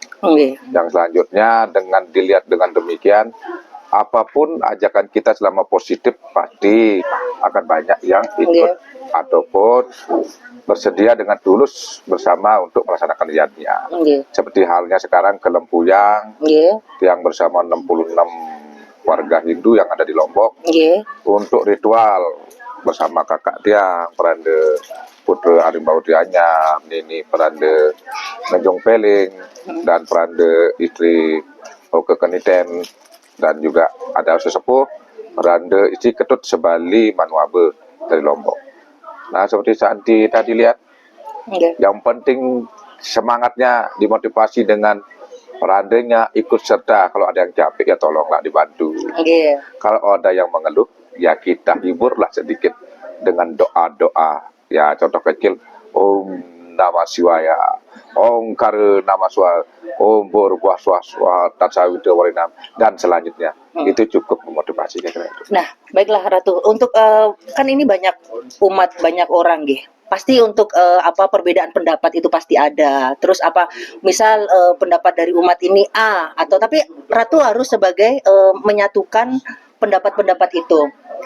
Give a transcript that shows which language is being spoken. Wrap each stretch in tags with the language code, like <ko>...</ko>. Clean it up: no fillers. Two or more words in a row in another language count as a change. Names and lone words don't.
<id>Yang selanjutnya dengan dilihat dengan demikian, apapun ajakan kita selama positif pasti akan banyak yang ikut ataupun bersedia dengan tulus bersama untuk melaksanakan niatnya. Seperti halnya sekarang ke Lempuyang yang bersama 66 warga Hindu yang ada di Lombok untuk ritual bersama kakak tiang Pedanda Putra Arimbawa Dianyam, Nini Pedanda Ngejong Peling dan Pedanda istri Oke Keniten, dan juga ada sesepuh Pedanda istri Ketut Sebali Manuabe dari Lombok. Nah, seperti Santi tadi lihat, yang penting semangatnya dimotivasi dengan pedandanya ikut serta. Kalau ada yang capek ya tolonglah dibantu. Kalau ada yang mengeluh ya kita hiburlah sedikit dengan doa-doa. Ya contoh kecil,</id> <sa>Om Namah Shivaya, Om Kare Namah Shivaya, Om Borbuah Swaswa Tatsawida Warinam,</sa> <id>dan selanjutnya. Itu cukup memotivasi kira-kira itu. Nah, baiklah Ratu, untuk kan ini banyak umat, banyak orang pasti untuk perbedaan pendapat itu pasti ada. Terus misal pendapat dari umat ini A, atau tapi Ratu harus sebagai menyatukan pendapat-pendapat itu.</id>